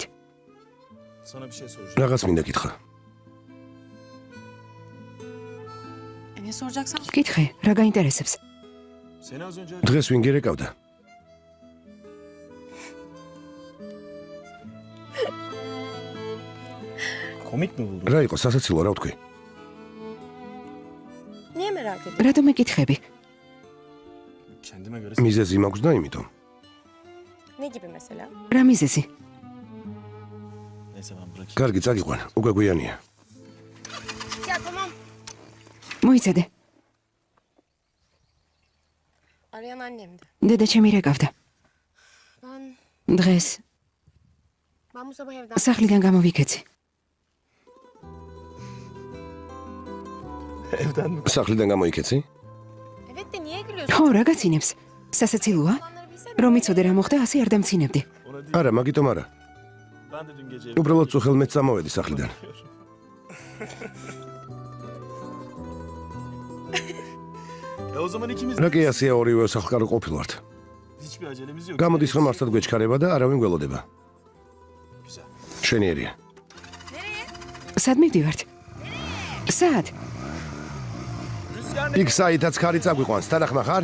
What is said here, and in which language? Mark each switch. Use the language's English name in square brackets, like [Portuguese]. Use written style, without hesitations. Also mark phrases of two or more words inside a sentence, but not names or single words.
[Georgian] Რაღაც მინდა გითხრა. [Turkish] Ne soracaksan? [Georgian] კითხე, რა გაინტერესებს? დღეს ვინ გირეკავდა? [Turkish] Komik mi buldun? [Georgian] რა იყო სასაცილო რა ვთქვი? [Turkish] Niye merak ediyorsun? [Georgian] რატომ ეკითხები? [Turkish] Kendime göre [Georgian] მიზეზი მაქვს და იმიტომ. [Turkish] Ne gibi mesela? [Georgian] რა მიზეზი? [Turkish] neyse ben bırakayım. [Georgian] კარგი, წაგიყვან, უკვე გვიანია. [Turkish] Ya tamam. [Georgian] მოიცადე. [Turkish] Arayan annemdi. [Georgian] დედა ჩემი რეკავდა. დღეს [Turkish] Ben bu sabah evden... [Georgian] სახლიდან გამოვიქეცი. [Turkish] Evden mi? [Georgian] სახლიდან გამოიქეცი? [Turkish] Evet de niye gülüyorsun? [Georgian] ხო, რა გაცინებს? სასაცილოა? [Turkish] Onları bilsene. [Georgian] რომ იცოდე რა მოხდა, ასე არ დამცინებდი. [Turkish] Ona değil. [Georgian] არა, მაგიტომ არა. [Turkish] Ben de dün gece [Georgian] უბრალოდ წუხელ მეც წამოვედი სახლიდან. [Turkish] o zaman ikimiz [Georgian] რა კი ასეა ორივე სახკარო ყოფილვართ. [Turkish] hiçbir acelemiz yok. [Georgian] გამოდის რომ არსად გვეჩქარება და არავინ გველოდება. [Turkish] Güzel. [Georgian] შვენიერია. სად მივდივართ? სად? Rüzgar იქ საითაც ხარი წაგვიყვანს, თანახმა ხარ?